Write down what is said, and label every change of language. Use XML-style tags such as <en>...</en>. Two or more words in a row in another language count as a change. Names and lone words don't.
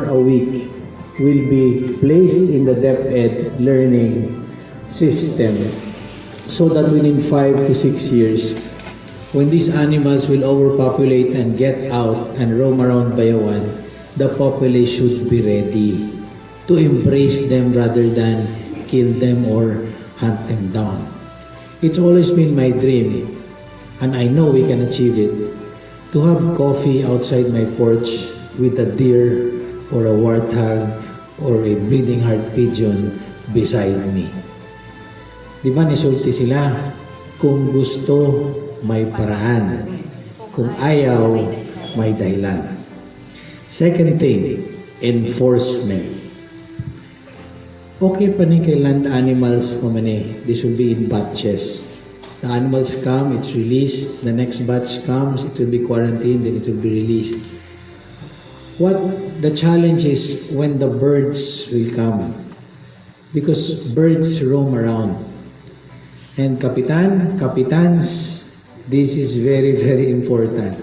<en>a week will be placed in the DepEd learning system so that within 5 to 6 years, when these animals will overpopulate and get out and roam around Bayawan, the population should be ready to embrace them rather than kill them or hunt them down. It's always been my dream, and I know we can achieve it, to have coffee outside my porch with a deer or a warthog or a bleeding heart pigeon beside me.</en> <ceb>Di ba nisulti sila? Kung gusto, may paraan. Kung ayaw, may dahilan.</ceb> <en>Second thing, enforcement.</en> <ceb>Okay pa ni kay</ceb> <en>land animals</en> <ceb>pamani.</ceb> <en>This will be in batches. The animals come, it's released. The next batch comes, it will be quarantined, then it will be released. What the challenge is when the birds will come. Because birds roam around. And kapitans, this is very, very important.</en>